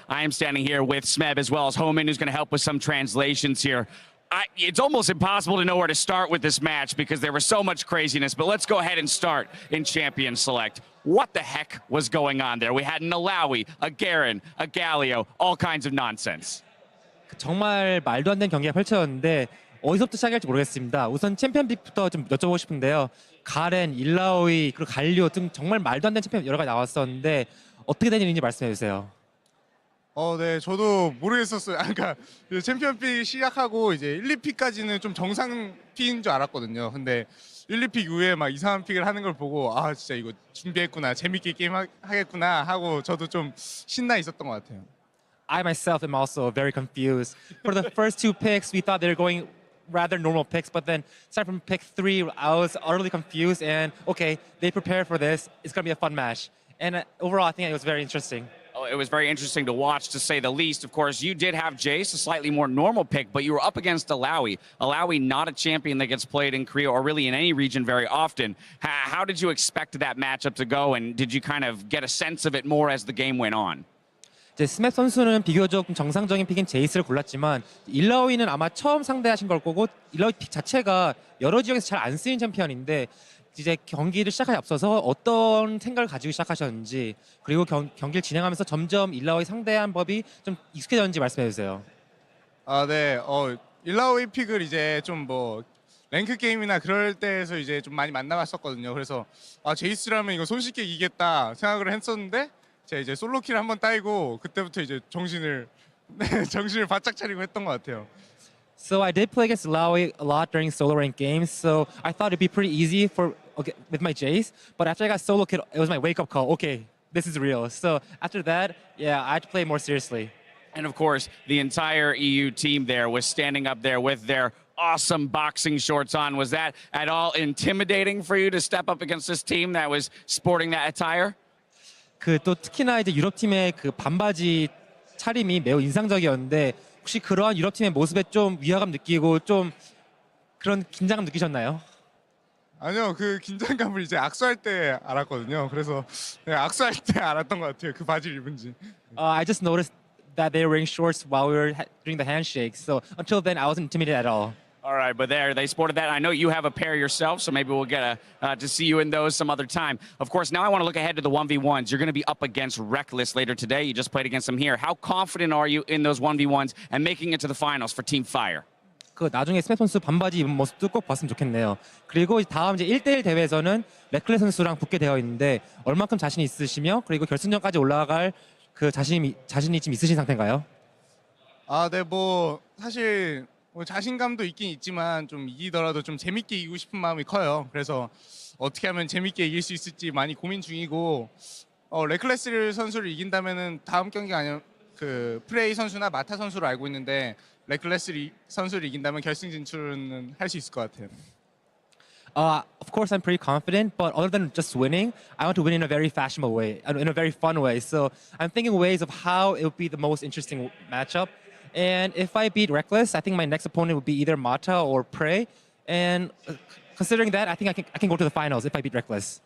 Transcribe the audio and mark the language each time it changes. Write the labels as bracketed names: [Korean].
[English] I am standing here with Smeb as well as Homan, who's going to help with some translations here. It's almost impossible to know where to start with this match because there was so much craziness, but let's go ahead and start in Champion Select. What the heck was going on there? We had an Alawi, a Garen, a Galio, all kinds of nonsense. [Korean] 정말 말도 안 되는 경기가 펼쳐졌는데 어디서부터 시작할지 모르겠습니다. 우선 챔피언 픽부터 좀 여쭤보고 싶은데요. 가렌, 일라오이, 그리고 갈리오 등 정말 말도 안 되는 챔피언 여러 가지 나왔었는데 어떻게 된 일인지 말씀해 주세요. 네, 저도 모르겠었어요. 그러니까 챔피언픽 시작하고 이제 1, 2픽까지는 좀 정상 픽인 줄 알았거든요. 근데 1, 2픽 이후에 막 이상한 픽을 하는 걸 보고 아 진짜 이거 준비했구나, 재밌게 게임 하겠구나 하고 저도 좀 신나 있었던 것 같아요. [English] I myself am also very confused. For the first 2 picks, we thought they were going rather normal picks, but then starting from pick 3, I was utterly confused. And okay, they prepared for this. It's gonna be a fun match. And overall, I think it was very interesting. It was very interesting to watch, to say the least. Of course, you did have Jace, a slightly more normal pick, but you were up against Alawi. Alawi, not a champion that gets played in Korea or really in any region very often. How did you expect that matchup to go, and did you kind of get a sense of it more as the game went on? [Korean] 스맵 선수는 비교적 정상적인 픽인 제이스를 골랐지만 일라오이는 아마 처음 상대하신 걸 거고 일라오이 픽 자체가 여러 지역에서 잘 안 쓰이는 챔피언인데 이제 경기를 시작하기 앞서서 어떤 생각을 가지고 시작하셨는지 그리고 경기를 진행하면서 점점 일라오이 상대한 법이 좀 익숙해졌는지 말씀해 주세요. 네. 일라오이 픽을 이제 좀 뭐 랭크 게임이나 그럴 때에서 이제 좀 많이 만나봤었거든요. 그래서 제이스라면 이거 손쉽게 이기겠다 생각을 했었는데 제가 이제 솔로키를 한번 따이고 그때부터 이제 정신을 바짝 차리고 했던 것 같아요. [English] So I did play against Alawi a lot during solo rank games, so I thought it'd be pretty easy with my Jace. But after I got solo kit, it was my wake-up call. Okay, this is real. So after that, yeah, I had to play more seriously. And of course, the entire EU team there was standing up there with their awesome boxing shorts on. Was that at all intimidating for you to step up against this team that was sporting that attire? [Korean] 또 특히나 이제 유럽 팀의 그 반바지 차림이 매우 인상적이었는데 혹시 그러한 유럽 팀의 모습에 좀 위화감 느끼고 좀 그런 긴장감 느끼셨나요? 아니요, 그 긴장감을 이제 악수할 때 알았거든요. 그래서 네, 악수할 때 알았던 것 같아요. 그 바지를 입은지. [English] I just noticed that they were wearing shorts while we were doing the handshake. So until then, I wasn't intimidated at all. All right, but there, they sported that. I know you have a pair yourself, so maybe we'll get to see you in those some other time. Of course, now I want to look ahead to the 1v1s. You're going to be up against Reckless later today. You just played against them here. How confident are you in those 1v1s and making it to the finals for Team Fire? [Korean] 그 나중에 스맵 선수 반바지 입은 모습도 꼭 봤으면 좋겠네요. 그리고 다음 이제 1대1 대회에서는 레클레 선수랑 붙게 되어 있는데 얼만큼 자신 있으시며 그리고 결승전까지 올라갈 그 자신이 지금 있으신 상태인가요? 아, 네, 뭐 사실 뭐 자신감도 있긴 있지만 좀 이기더라도 좀 재밌게 이기고 싶은 마음이 커요. 그래서 어떻게 하면 재밌게 이길 수 있을지 많이 고민 중이고 레클레스 선수를 이긴다면은 다음 경기가 아니면 그 프레이 선수나 마타 선수로 알고 있는데 레클레스 선수를 이긴다면 결승 진출은 할 수 있을 것 같아요. [English] Of course, I'm pretty confident, but other than just winning, I want to win in a very fashionable way, in a very fun way. So I'm thinking ways of how it would be the most interesting matchup. And if I beat Reckless, I think my next opponent would be either Mata or Prey. And considering that, I think I can go to the finals if I beat Reckless.